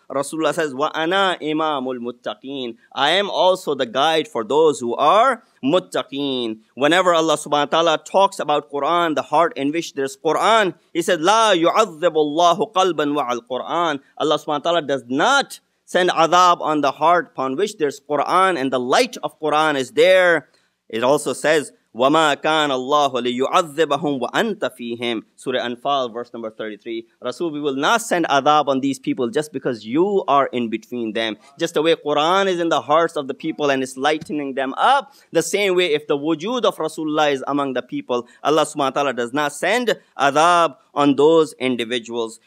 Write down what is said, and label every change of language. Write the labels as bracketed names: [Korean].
[English] Rasulullah says, [Arabic] wa ana imamul muttaqeen. [English] I am also the guide for those who are muttaqeen. Whenever Allah subhanahu wa ta'ala talks about Quran, the heart in which there's Quran, He said, [Arabic] la yu'adhibu Allahu qalban wa'al Quran. [English] Allah subhanahu wa ta'ala does not send adhab on the heart upon which there's Quran and the light of Quran is there. It also says, [Arabic] وَمَا كَانَ اللَّهُ لِيُعَذِّبَهُمْ وَأَنْتَ فِيهِمْ. [English] Surah Anfal, verse number 33. Rasul, we will not send adhab on these people just because you are in between them. Just the way Quran is in the hearts of the people and is lightening them up, the same way if the wujud of Rasulullah is among the people, Allah subhanahu wa ta'ala does not send adhab on those individuals.